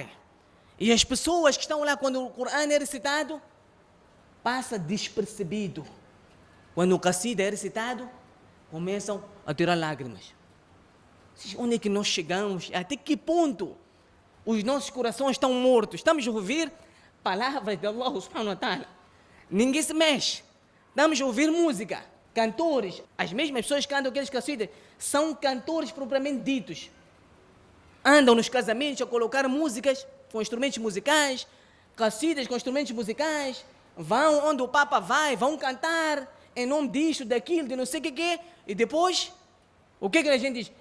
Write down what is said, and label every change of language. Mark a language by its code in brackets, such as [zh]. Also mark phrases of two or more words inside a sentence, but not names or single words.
[pt] E as pessoas que estão lá, quando o Corão é recitado, passa despercebido. Quando o qasida é recitado, começam a tirar lágrimas. Onde é que nós chegamos? Até que ponto os nossos corações estão mortos? Estamos a ouvir palavras de [ar] الله سبحانه وتعالى. [pt] Ninguém se mexe. Estamos a ouvir música. Cantores, as mesmas pessoas que cantam aqueles qasidas, são cantores propriamente ditos. Andam nos casamentos a colocar músicas com instrumentos musicais, qasidas com instrumentos musicais, vão onde o Papa vai, vão cantar em nome disto, daquilo, de não sei o que, e depois, o que a gente diz?